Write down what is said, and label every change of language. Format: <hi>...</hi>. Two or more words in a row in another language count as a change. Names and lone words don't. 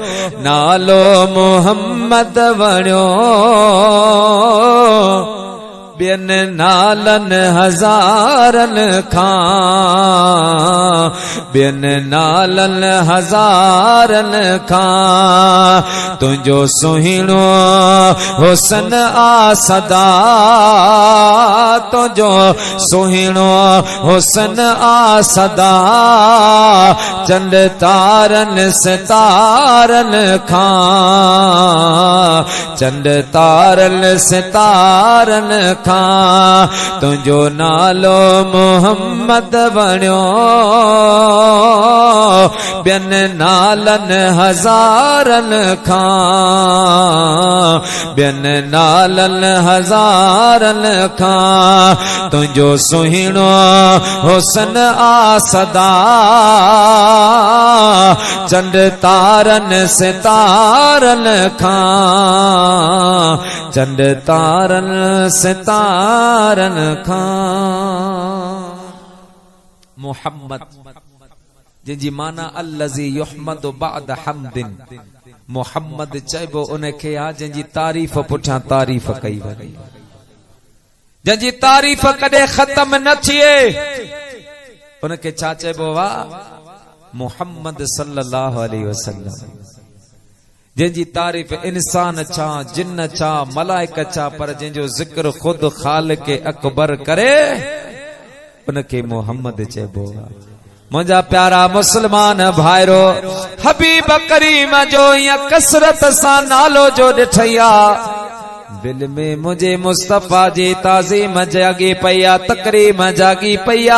<sd>नालो मोहम्मद वणियो बिन नालन हजारन खां, बिन नालन हजारन खां, तुझो सुहिणो हुसन आ सदा, तुझो सुहिणो हुसन आ सदा, चंड तारन सितारन खां, चंड तारन सितारन खां, तुझो नालो मोहम्मद बणियो, बिन नालन हजारन खां, बिन नालन हजारन खां, तुझो सुहिणो हुसन आ सदा, चंड तारन सितारन खां, चंड तारन सितारन खां। मुहम्मद जिनजी माना</sd> <ar>अल्लज़ी युहमदु बअद हम्दिन,</ar> <sd>मुहम्मद चइबो उनखे आ जिनजी तारीफ़ पुठियां तारीफ़ कई वई, जिनजी तारीफ़ कॾहिं ख़त्म न थिए, उनखे छा चइबो वा?</sd> <ar>मुहम्मद सल्लल्लाहु अलैहि वसल्लम।</ar> <sd>जिनजी तारीफ़ इंसान छा, जिन्न छा, मलाइक छा, पर जिनजो जिक्र खुद खालिक अकबर करे, उनखे मुहम्मद चइबो वा। मुंहिंजा प्यारा मुसलमान भाइरो, हबीब करीम जो या कसरत सां नालो जो ॾिठैया, दिल में मुझे मुस्तफा जी ताज़ीम जागी पया, तकरीम जागी पया।</sd>